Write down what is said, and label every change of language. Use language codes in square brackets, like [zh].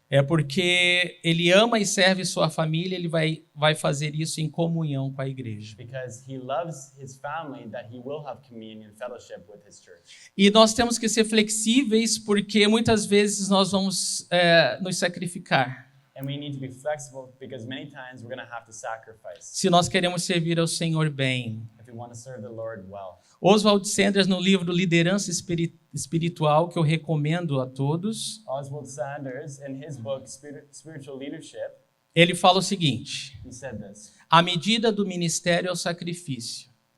[pt] É porque ele ama e serve sua família, ele vai fazer isso em comunhão com a igreja. [en] Because he loves his family, that he will have communion fellowship with his church. [pt] E nós temos que ser flexíveis porque muitas vezes nós vamos nos sacrificar. [en] And we need to be flexible because many times we're going to have to sacrifice [pt] Se nós queremos servir ao Senhor bem. [en] if we want to serve the Lord well. [pt] Oswald Sanders, no livro Liderança Espiritual, que eu recomendo a todos, [en] Oswald Sanders, in his book Spiritual Leadership, [pt] ele fala o seguinte: [en] he said this. [pt] a medida do ministério é o sacrifício.